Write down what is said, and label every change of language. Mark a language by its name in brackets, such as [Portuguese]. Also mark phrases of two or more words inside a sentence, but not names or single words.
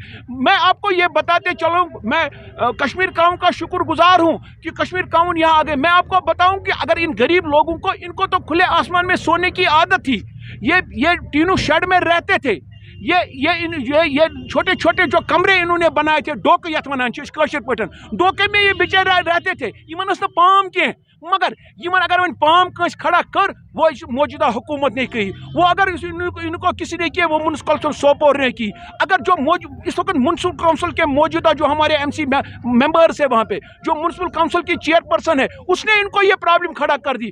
[Hindi] मैं आपको ये बताते चलूं, मैं कश्मीर काउन का शुक्रगुजार हूं कि कश्मीर काउन यहाँ आ गए। मैं आपको बताऊं कि अगर इन गरीब लोगों को, इनको तो खुले आसमान में सोने की आदत थी, ये तीनों शेड में रहते थे, ये छोटे छोटे जो कमरे इन्होंने बनाए थे, [Kashmiri] डोके यथ वनान कशर पटन, [Hindi] डोके में ये बेचारे रहते थे, [Kashmiri] इमन न पाम के, मगर इमन अगर वन पाम कस खड़ा कर, [Hindi] वो मौजूदा हुकूमत ने की, वो अगर इनको किसी ने किया, वो म्युनिसिपल काउंसिल सोपोर ने की। अगर जो इस वक्त म्युनिसिपल काउंसिल के मौजूदा जो हमारे [English] MC members [Hindi] है, वहाँ पे जो म्युनिसिपल काउंसिल की चेयरपर्सन है, उसने इनको ये प्रॉब्लम खड़ा कर दी।